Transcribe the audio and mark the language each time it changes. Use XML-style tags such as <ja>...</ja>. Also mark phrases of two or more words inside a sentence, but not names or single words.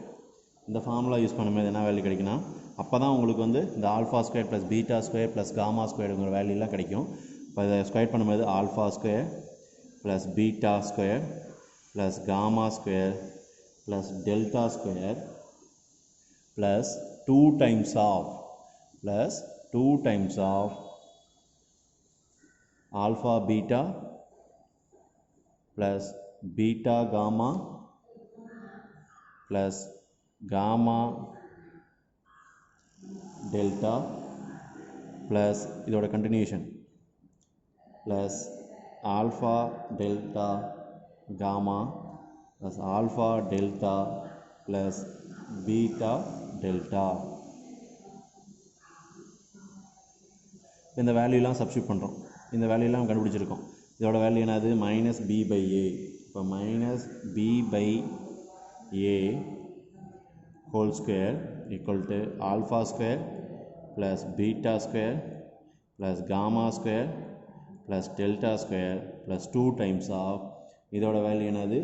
<ta>இந்த</ta> <en>formula use</en> <ta>பண்ணும்போது என்ன வேல்யூ கிடைக்குன்னா, அப்போ தான் உங்களுக்கு வந்து இந்த</ta> <en>alpha square plus beta square plus gamma</en> <ta>ஸ்கொயருங்கிற வேல்யூலாம் கிடைக்கும். இப்போ இதை ஸ்கொயர் பண்ணும்போது</ta> <en>alpha square plus beta square plus gamma square plus delta square plus 2 times of alpha beta plus beta gamma plus gamma delta plus இதோட continuation plus alpha delta gamma plus alpha delta plus beta delta.</en> <ta>இந்த வேல்யூலாம் சப்ஸ்டியூட் பண்ணுறோம். இந்த வேல்யூலாம் கண்டுபிடிச்சிருக்கோம். இதோட வேல்யூ என்னது?</ta> <en>minus b by a. இப்போ minus b by a whole square equal to alpha square plus beta square plus gamma square plus delta square plus 2 times of</en> <ta>இதோட வேல்யூ என்னது?</ta>